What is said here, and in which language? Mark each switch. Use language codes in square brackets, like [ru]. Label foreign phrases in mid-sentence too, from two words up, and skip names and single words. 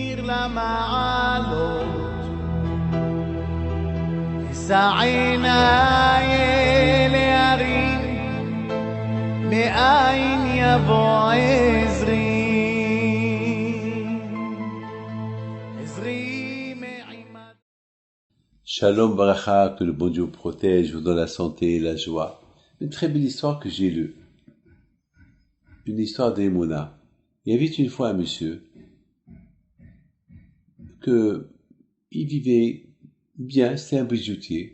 [he] למעלות, סעינה להרים, מאין יבוא עזרי, עזרי מעימד. שלום וברכה, [fr] que le bon Dieu vous protège, vous donne la santé et la joie. Une très belle histoire que j'ai lue. Une histoire d'Emouna. Il y avait une fois un monsieur il vivait bien, c'était un bijoutier.